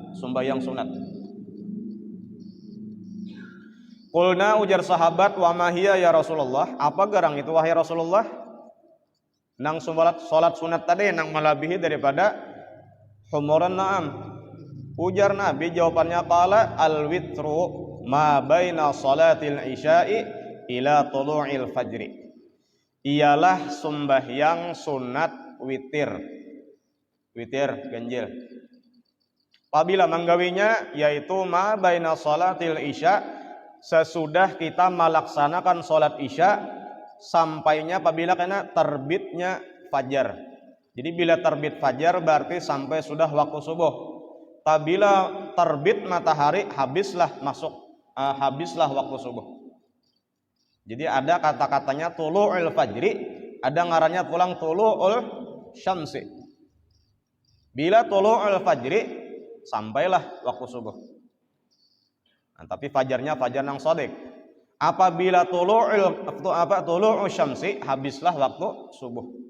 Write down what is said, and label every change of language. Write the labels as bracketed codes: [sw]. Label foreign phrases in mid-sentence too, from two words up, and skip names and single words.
[bjn] Qulna ujar sahabat, [ar] وما هي يا رسول الله, [bjn] apa garang itu wahai Rasulullah? Nang salat sunat tadi nang melebihi daripada [ar] حمر النعم. [bjn] Ujar Nabi jawabannya [ar] قال الوتر ما بين صلاة العشاء إلى طلوع الفجر. [bjn] Ialah sembahyang sunat witir ganjil. Apabila menggawinya yaitu [ar] ما بين صلاة العشاء, [bjn] sesudah kita melaksanakan sholat isya sampainya apabila kena terbitnya fajar. Jadi bila terbit fajar berarti sampai sudah waktu subuh. Apabila terbit matahari habislah waktu subuh. Jadi ada kata-katanya [ar] طلوع الفجر, [bjn] ada ngarannya pulang [ar] طلوع الشمس. [bjn] Bila [ar] طلوع الفجر [bjn] sampailah waktu subuh. Nah, tapi fajarnya fajar nang shadiq. Apabila [ar] طلوع الشمس [bjn] habislah waktu subuh.